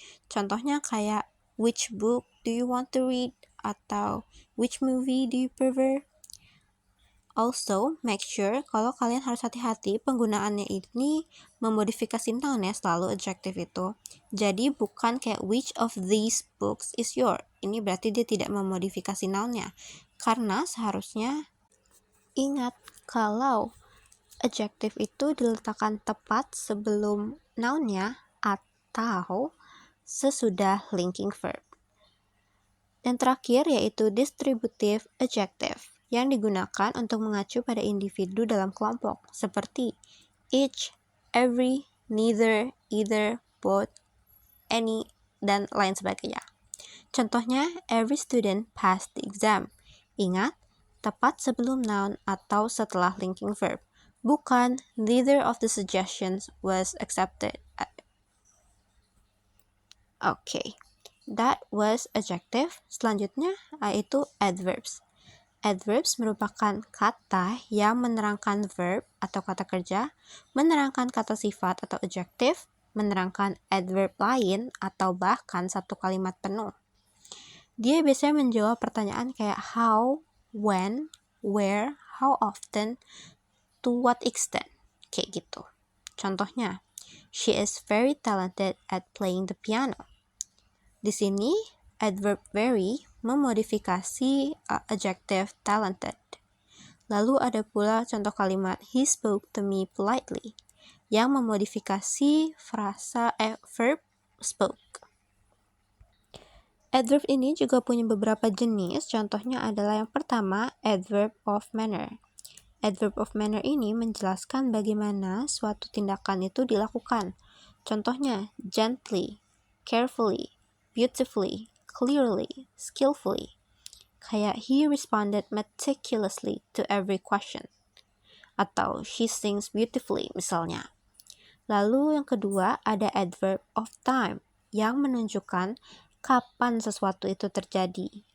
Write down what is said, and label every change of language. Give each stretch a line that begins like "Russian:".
Indonesian: Contohnya kayak
English: which book do you want to read,
Indonesian: atau
English: which movie do you prefer. Also, make sure
Indonesian: kalau kalian harus hati-hati penggunaannya ini memodifikasi noun ya, selalu adjective itu. Jadi bukan kayak
English: which of these books is your.
Indonesian: Ini berarti dia tidak memodifikasi nounnya. Karena seharusnya ingat kalau adjective itu diletakkan tepat sebelum nounnya atau sesudah linking verb. Dan terakhir yaitu distributive adjective yang digunakan untuk mengacu pada individu dalam kelompok seperti each, every, neither, either, both, any, dan lain sebagainya. Contohnya,
English: every student passed the exam.
Indonesian: Ingat, tepat sebelum noun atau setelah linking verb. Bukan,
English: neither of the suggestions was accepted. Okay, that was adjective.
Indonesian: Selanjutnya yaitu adverbs. Adverbs merupakan kata yang menerangkan verb atau kata kerja, menerangkan kata sifat atau adjective, menerangkan adverb lain, atau bahkan satu kalimat penuh. Dia biasanya menjawab pertanyaan kayak how, when, where, how often, to what extent, kayak gitu. Contohnya,
English: she is very talented at playing the piano.
Indonesian: Di sini, adverb very memodifikasi adjective talented. Lalu ada pula contoh kalimat
English: he spoke to me politely
Indonesian: yang memodifikasi frasa verb spoke. Adverb ini juga punya beberapa jenis, contohnya adalah yang pertama, adverb of manner. Adverb of manner ini menjelaskan bagaimana suatu tindakan itu dilakukan. Contohnya,
English: gently, carefully, beautifully, clearly, skillfully.
Indonesian: Kayak
English: he responded meticulously to every question.
Indonesian: Atau
English: she sings beautifully
Indonesian: misalnya. Lalu yang kedua ada adverb of time yang menunjukkan kapan sesuatu itu terjadi.